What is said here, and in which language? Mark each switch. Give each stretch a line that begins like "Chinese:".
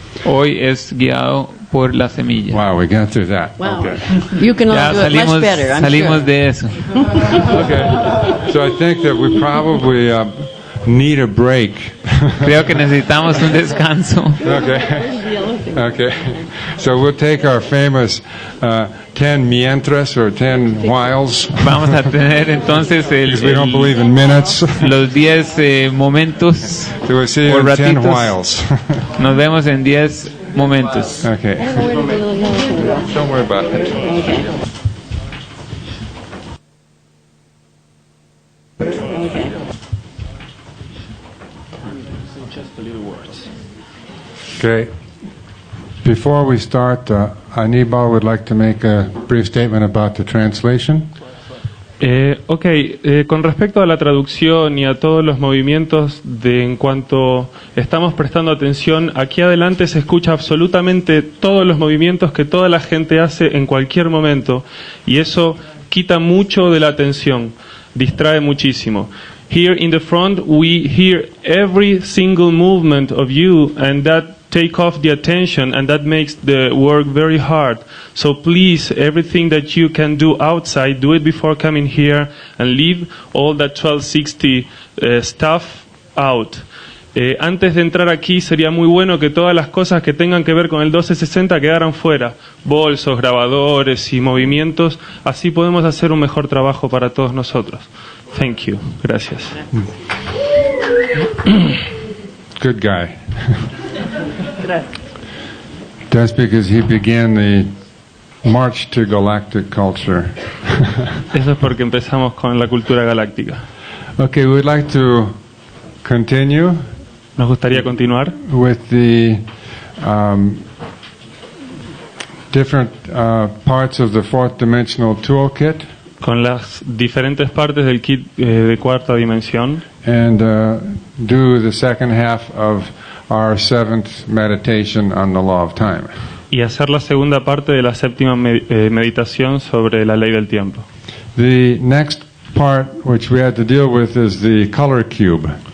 Spanish: Hoy es guiado por la semilla.
English: Wow, we got through that. Wow. Okay. You can all do it much better, I'm
Spanish: salimos
English: sure.
Spanish: de eso.
English: Okay. So I think that we probably need a break.
Spanish: Creo que necesitamos un descanso.
English: Okay. So we'll take our famous 10 mientras or 10 whiles.
Spanish: Vamos a tener entonces
English: because we don't believe in minutes.
Spanish: Los 10 momentos.
English: So we'll see you in 10 whiles.
Spanish: Nos vemos en 10 momentos.
English: Okay. Don't worry about it. Okay. Before we start, Aníbal would like to make a brief statement about the translation.
Spanish: Con respecto a la traducción y a todos los movimientos en cuanto estamos prestando atención, aquí adelante se escucha absolutamente todos los movimientos que toda la gente hace en cualquier momento y eso quita mucho de la atención, distrae muchísimo.
English: Here in the front we hear every single movement of you and that take off the attention and that makes the work very hard. So please, everything that you can do outside, do it before coming here and leave all that 1260 stuff out.
Spanish: Antes de entrar aquí sería muy bueno que todas las cosas que tengan que ver con el 1260 quedaran fuera. Bolsos, grabadores y movimientos. Así podemos hacer un mejor trabajo para todos nosotros.
English: Thank you.
Spanish: Gracias.
English: Good guy. That's because he began the march to galactic culture.
Spanish: Eso es porque empezamos con la cultura galáctica.
English: Okay, we'd like to continue
Spanish: Nos gustaría continuar
English: with the different parts of the fourth dimensional toolkit
Spanish: con las diferentes partes del kit de cuarta dimensión
English: and do the second half of our seventh meditation on the law of time.
Spanish: y hacer la segunda parte de la séptima meditación sobre la ley del tiempo.
English: The next part which we had to deal with is the color cube.